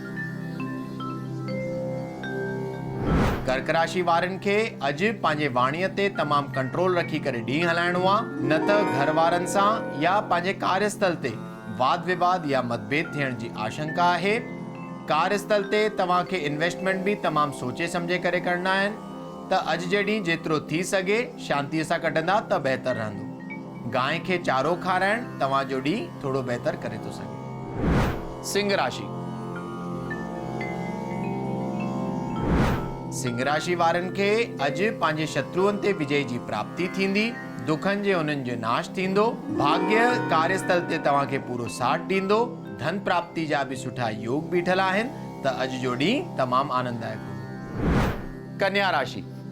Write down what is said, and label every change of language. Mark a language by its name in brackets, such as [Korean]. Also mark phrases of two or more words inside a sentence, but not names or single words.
[Sindhi] कर्क राशि वारनि खे अॼु पंहिंजे वाणीअ ते तमामु कंट्रोल रखी करे ॾींहुं हलाइणो आहे, न त घर वारनि सां या पंहिंजे कार्यस्थल ते वाद विवाद या मतभेद थियण जी आशंका आहे। कार्यस्थल ते तव्हांखे इन्वेस्टमेंट बि तमामु सोचे सम्झे करे करणा आहिनि, त अॼु जे ॾींहुं जेतिरो थी सघे शांतीअ सां कढंदा त बहितर रहंदो। गांइ खे चारो खाराइण तव्हांजो ॾींहुं थोरो बहितर करे थो सघे। सिंह राशि। सिंह राशि वारनि खे अॼु पंहिंजे शत्रुअनि ते विजय जी प्राप्ति थींदी। दुखनि जे हुननि जो नाश थींदो। भाग्य कार्यस्थल ते तव्हांखे पूरो साथ ॾींदो। धन प्राप्ति जा बि सुठा योग बीठल आहिनि, त अॼु जो ॾींहुं तमामु आनंददायक हूंदो। कन्या राशि।